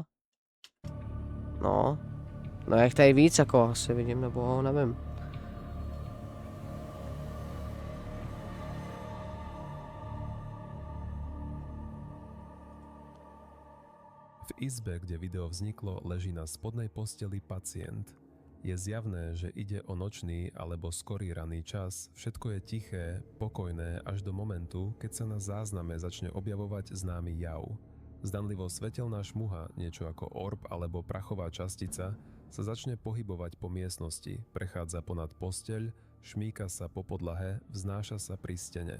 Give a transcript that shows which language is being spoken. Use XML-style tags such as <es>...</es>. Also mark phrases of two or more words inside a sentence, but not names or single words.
<cs>No. No jak tady víc, jako asi vidím, nebo nevím.</cs> <sk>V izbe, kde video vzniklo, leží na spodnej posteli pacient. Je zjavné, že ide o nočný alebo skorý raný čas, všetko je tiché, pokojné až do momentu, keď sa na zázname začne objavovať známy jav. Zdanlivo svetelná šmuha, niečo ako orb alebo prachová častica, sa začne pohybovať po miestnosti, prechádza ponad posteľ, šmíka sa po podlahe, vznáša sa pri stene.</sk>